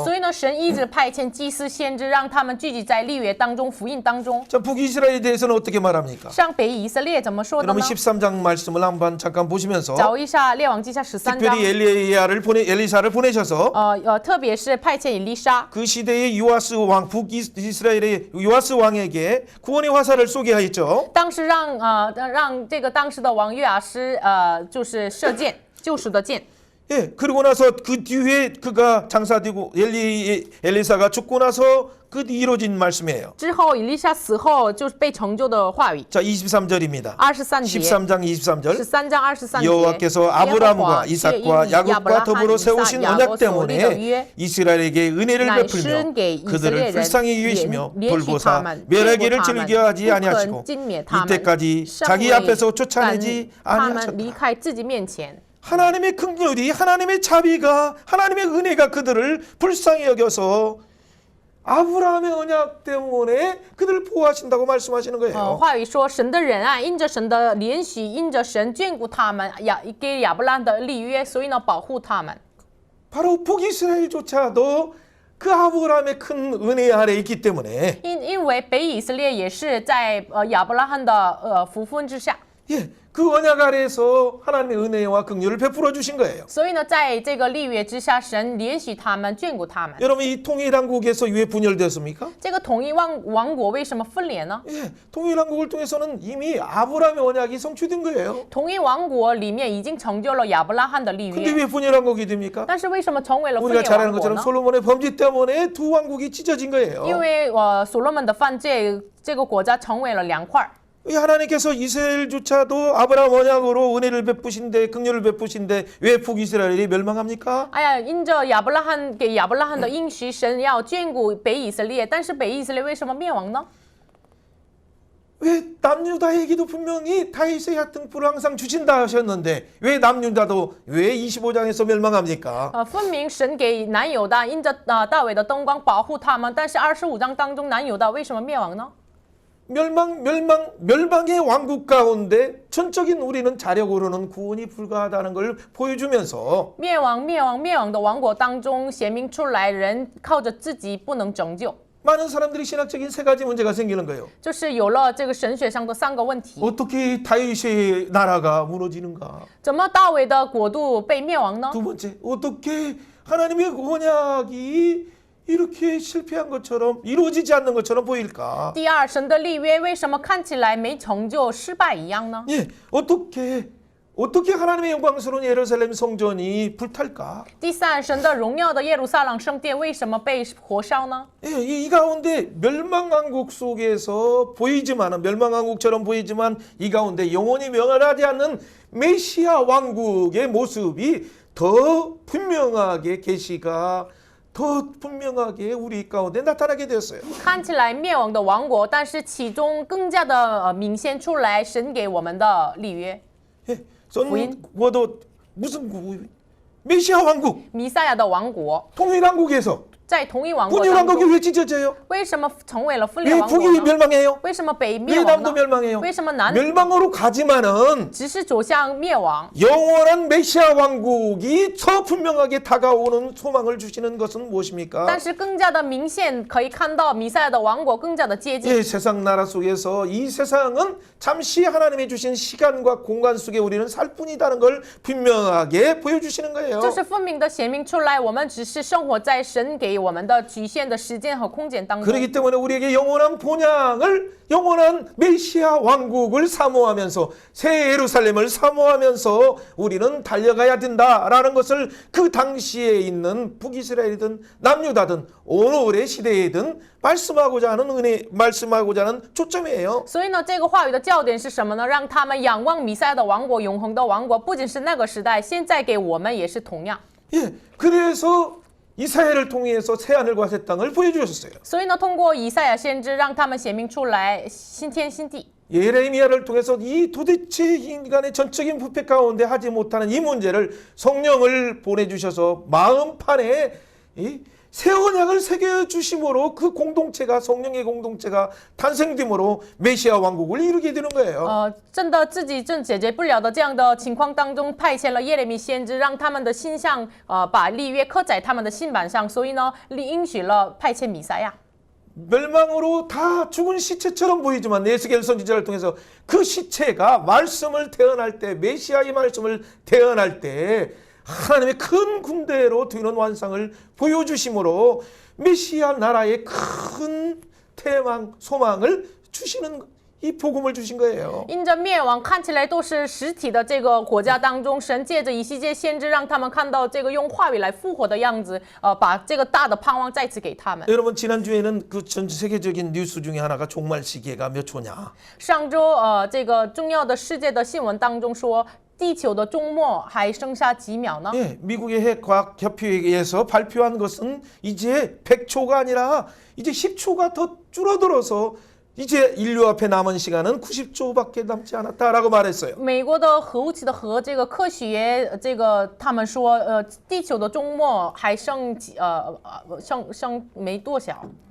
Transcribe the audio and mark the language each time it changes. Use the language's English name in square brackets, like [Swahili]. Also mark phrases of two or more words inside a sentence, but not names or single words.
[Chinese] 所以呢，神一直派遣祭司先知，让他们聚集在立约当中、福音当中。 [Korean] 자, 북이스라엘에 대해서는 어떻게 말합니까? [Chinese] 上北以色列怎么说的 [Korean] 여러분 [Chinese] 呢？ [Korean] 13장 말씀을 한번 잠깐 보시면서 [Chinese] 找一下列王记下13章， [Korean] 특별히 엘리사를 보내셔서 [Chinese] 特别是派遣以利沙， [Korean] 그 시대의 요아스 왕 북이스라엘의 요아스 왕에게 구원의 화살을 쏘게 하였죠. [Chinese] 当时让这个当时的王约阿施就是射箭，救赎的箭。 [Korean] 예, 그러고 나서 그 뒤에 그가 장사되고 엘리사가 죽고 나서 그 이루어진 말씀이에요. [Chinese] 之后以利沙死后就是被成就的话语。 [Korean] 자, 23절입니다. [Chinese] 23节， [Korean] 13장 23절. [Chinese] 13 章23节， [Korean] 여호와께서 아브라함과 이삭과 야곱과 더불어 세우신 언약 때문에 이스라엘에게 은혜를 베풀며 그들을 불쌍히 여기시며 돌보사 멸하기를 즐겨하지 아니하시고 이때까지 자기 앞에서 쫓아내지 아니하셨다. [Chinese] 离开自己面前。 [Korean] 하나님의 긍휼이 하나님의 자비가 하나님의 은혜가 그들을 불쌍히 여겨서 아브라함의 언약 때문에 그들을 보호하신다고 말씀하시는 거예요. [Chinese] 话语说，神的仁爱因着神的怜恤，因着神眷顾他们，给亚伯拉罕的立约，所以呢保护他们。 [Korean] 바로 북이스라엘조차도 그 아브라함의 큰 은혜 아래 있기 때문에 [Chinese] 因为北以色列也是在亚伯拉罕的福分之下。 [Korean] 예, 그 언약 아래에서 하나님의 은혜와 긍휼을 베풀어 주신 거예요. [Chinese] 所以呢，在这个立约之下，神怜恤他们，眷顾他们。 [Korean] 여러분 이 통일한국에서 왜 분열되었습니까? [Chinese] 这个统一王国为什么分裂呢？ [Korean] 예, 통일한국을 통해서는 이미 아브라함의 언약이 성취된 거예요. [Chinese] 统一王国里面已经成就了亚伯拉罕的立 [Korean] 근데 [Chinese] 约， [Korean] 왜 분열한국이 됩니까? [Chinese] 但是为什么成为了分 [Korean] 우리가 [Chinese] 裂 [Korean] 잘 아는 [Chinese] 王国 [Korean] 것처럼 [Chinese] 呢？ [Korean] 솔로몬의 범죄 때문에 두 왕국이 찢어진 거예요. [Chinese] 因为所罗门的犯罪，这个国家成为了两块儿。 [Korean] 이 하나님께서 이스라엘조차도 아브라함 언약으로 은혜를 베푸신데 긍휼을 베푸신데 왜 북이스라엘이 멸망합니까? [Chinese] 哎呀，因着亚伯拉罕给亚伯拉罕的应许，神要眷顾北以色列，但是北以色列为什么灭亡呢？ [Korean] 왜 남유다에게도 분명히 다윗의 등불을 항상 주신다 하셨는데 왜 남유다도 왜 25장에서 멸망합니까? [Chinese] 分明神给南犹大因着大卫的灯光保护他们，但是25章当中南犹大为什么灭亡呢？ [Korean] 멸망의 왕국 가운데 전적인 우리는 자력으로는 구원이 불가하다는 걸 보여주면서 [Chinese] 灭亡的王国当中显明出来，人靠着自己不能拯救， [Korean] 많은 사람들이 신학적인 세 가지 문제가 생기는 거예요. [Chinese] 就是有了这个神学上的3个问题。 [Korean] 어떻게 다윗의 나라가 무너지는가? [Chinese] 怎么大卫的国度被灭亡呢？ [Korean] 두 번째, 어떻게 하나님의 언약이 이렇게 실패한 것처럼 이루어지지 않는 것처럼 보일까? [Chinese] 第二，神的立约为什么看起来没成就、失败一样呢？ [Korean] 예, 어떻게 하나님의 영광스러운 예루살렘 성전이 불탈까? [Chinese] 第三，神的荣耀的耶路撒冷圣殿为什么被火烧呢？ [Korean] 예, 이 가운데 멸망왕국 속에서 보이지만 멸망왕국처럼 보이지만 이 가운데 영원히 멸하지 않는 메시아 왕국의 모습이 더 분명하게 계시가 더 분명하게 우리 가운데 나타나게 되었어요. [Chinese] 看起来灭亡的王国，但是其中更加的明显出来神给我们的立约。 [Korean] 예, 선구도 무슨 구 메시아 왕국, [Chinese] 弥赛亚的王国 [Korean] 통일왕국에서 [Chinese] 在同一王国 [Korean] 분열 [Chinese] 当 [Korean] 왕국이 [Chinese] 中， [Korean] 왜 찢어져요? [Chinese] 为什么成为了分裂 [Korean] 왜 [Chinese] 王国 [Korean] 북이 [Chinese] 呢？ [Korean] 멸망해요? [Chinese] 为什么北灭 [Korean] 왜 [Chinese] 亡 [Korean] 남도 [Chinese] 呢？ [Korean] 멸망해요? [Chinese] 为什么南 [Korean] 멸망으로 가지만은 [Chinese] 只是走向灭亡？ [Korean] 영원한 메시아 왕국이 더 분명하게 다가오는 소망을 주시는 것은 무엇입니까? [Chinese] 但是更加的明显，可以看到弥赛亚的王国更加的接近。 [Korean] 예, 세상 나라 속에서 이 세상은 잠시 하나님이 주신 시간과 공간 속에 우리는 살 뿐이다는 걸 분명하게 보여주시는 거예요. [Chinese] 就是分明的显明出来，我们只是生活在神给我们的局限的时间和空间当中。 [Korean] 그렇기 때문에 우리에게 영원한 본향을 영원한 메시아 왕국을 사모하면서 새 예루살렘을 사모하면서 우리는 달려가야 된다라는 것을 그 당시에 있는 북이스라엘이든 남유다든 오늘의 시대에든 말씀하고자 하는 은혜, 말씀하고자 하는 초점이에요. [Chinese] 所以呢，这个话语的焦点是什么呢？让他们仰望弥赛亚的王国，永恒的王国，不仅是那个时代，现在给我们也是同样。 [Korean] 예, 그래서 이사야를 통해서 새 하늘과 새 땅을 보여주셨어요. [Chinese] 所以呢，通过以赛亚先知，让他们显明出来新天新地。 [Korean] 예레미야를 통해서 이 도대체 인간의 전적인 부패 가운데 하지 못하는 이 문제를 성령을 보내주셔서 마음판에 이 새 언약을 새겨주심으로 그 공동체가 성령의 공동체가 탄생됨으로 메시아 왕국을 이루게 되는 거예요. [Chinese] 真的自己正解决不了的这样的情况当中，派遣了耶利米先知，让他们的心上，把立约刻在他们的心板上。所以呢，应许了派遣弥赛亚。 [Korean] 멸망으로 다 죽은 시체처럼 보이지만 에스겔 선지자를 통해서 그 시체가 말씀을 태어날 때 메시아의 말씀을 태어날 때 하나님의 큰 군대로 되는 완상을 보여주심으로 메시아 나라의 큰 태망 소망을 주시는 이 복음을 주신 거예요. [Chinese] 因着灭亡看起来都是实体的这个国家当中，神借着以西结先知，让他们看到这个用话语来复活的样子，把这个大的盼望再次给他们。 [Korean] 여러분 지난주에는 그 전 세계적인 뉴스 중에 하나가 종말 시계가 몇 초냐. [Chinese] 上周这个重要的世界的新闻当中说，地球的周末还剩下几秒呢？ [Korean] 예, 미국의 핵과학협회에서 발표한 것은 이제 100초가 아니라 이제 10초가 더 줄어들어서 이제 인류 앞에 남은 시간은 90초밖에 남지 않았다라고 말했어요. [Chinese] 美国的核武器的核这个科学这个他们说，地球的周末还剩剩没多少，